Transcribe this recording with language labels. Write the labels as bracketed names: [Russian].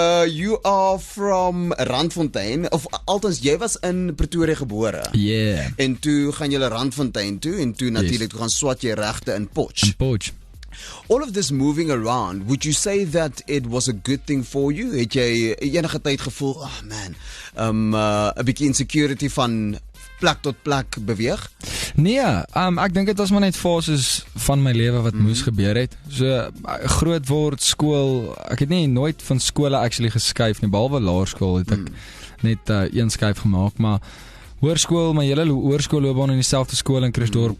[English] You are from Randfontein, [Afrikaans] of althans, jy was in Pretoria gebore. [English] Yeah. [Afrikaans] En toe gaan jy Randfontein toe, en toe natuurlik toe gaan swat jy regte in Potch. In Potch. [English] All of this moving around, would you say that it was a good thing for you? [Afrikaans] Het jy enige tyd gevoel, oh man, 'n bietjie insecurity van plek tot plek beweeg? Nee, ek dink dit was maar net fases van my lewe wat moes gebeur het. So groot word, skool, ek het nie nooit van skole actually geskuif nie, behalwe laerskool het ek net een skuif gemaak, maar hoërskool, my hele hoërskoolloopbaan in dieselfde skool in Christdorp.